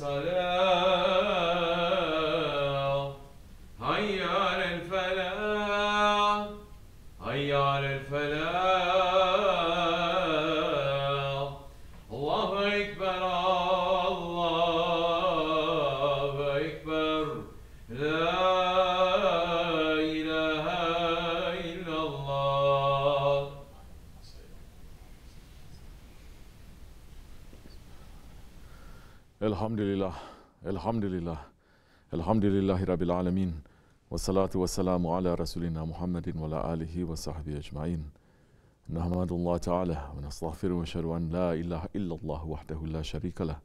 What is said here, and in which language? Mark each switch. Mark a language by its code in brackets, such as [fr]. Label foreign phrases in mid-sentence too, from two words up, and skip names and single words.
[ar] الصلاة حي على الفلاح حي على الفلاح الله أكبر الله أكبر لا إله إلا الله الحمد لله، الحمد لله، الحمد لله رب العالمين، والصلاة والسلام على رسولنا محمد وعلى آله وصحبه أجمعين. نحمد الله تعالى ونستغفره ونشهد أن لا إله إلا الله وحده لا شريك له.